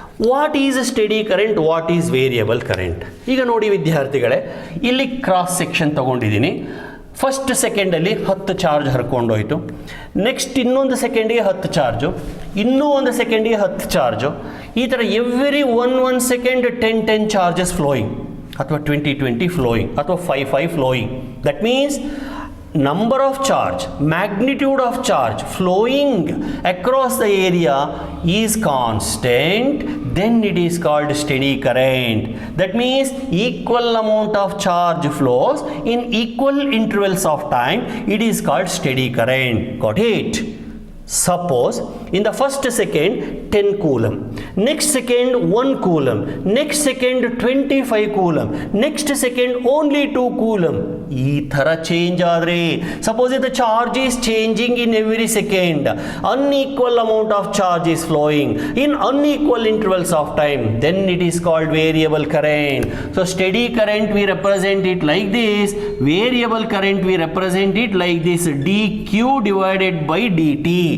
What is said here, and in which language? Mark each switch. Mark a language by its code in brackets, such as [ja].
[en] What is a steady current, what is variable current? [kn] ಈಗ ನೋಡಿ ವಿದ್ಯಾರ್ಥಿಗಳೇ, ಇಲ್ಲಿ ಕ್ರಾಸ್ ಸೆಕ್ಷನ್ ತೊಗೊಂಡಿದ್ದೀನಿ. First ಸೆಕೆಂಡಲ್ಲಿ 10 charge ಹರ್ಕೊಂಡೋಯ್ತು. ನೆಕ್ಸ್ಟ್ ಇನ್ನೊಂದು ಸೆಕೆಂಡಿಗೆ 10 ಚಾರ್ಜು, ಇನ್ನೂ ಒಂದು ಸೆಕೆಂಡಿಗೆ 10 ಚಾರ್ಜು. ಈ ಥರ [en] Every one second 10 charges flowing, ಅಥವಾ 20 flowing, ಅಥವಾ 5 flowing. That means number of charge, magnitude of charge flowing across the area is constant, then it is called steady current. That means equal amount of charge flows in equal intervals of time, it is called steady current. Got it? Suppose in the first second 10 coulomb, next second 1 coulomb, next second 25 coulomb, next second only 2 coulomb. [kn] ಈ ಥರ change ಆದರೆ, [en] Suppose the charge is changing in every second, unequal amount of charge is flowing in unequal intervals of time, then it is called variable current. So steady current we represent it like this, variable current we represent it like this, dq divided by dt.